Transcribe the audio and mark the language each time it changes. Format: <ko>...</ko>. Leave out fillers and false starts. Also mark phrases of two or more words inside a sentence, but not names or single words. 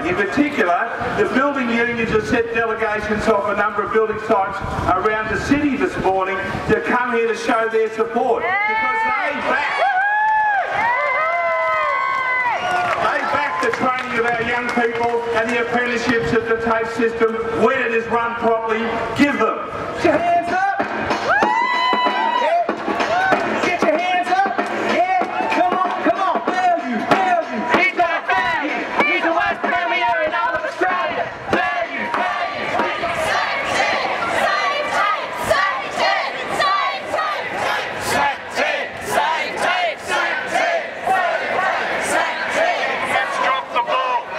<en>In particular, the building unions have sent delegations off a number of building sites around the city this morning to come here to show their support, because they back the training of our young people and the apprenticeships of the TAFE system. When it is run properly, give them. Get your hands up! Get your hands up! Yeah, come on, come on! Baillieu, Baillieu! He's got Baillieu! He's the worst premier in all of Australia! Baillieu, Baillieu! Save TAFE! Save TAFE! Save TAFE! Save TAFE! Save TAFE! Save TAFE! Save TAFE! Save TAFE! Let's drop the ball!</en>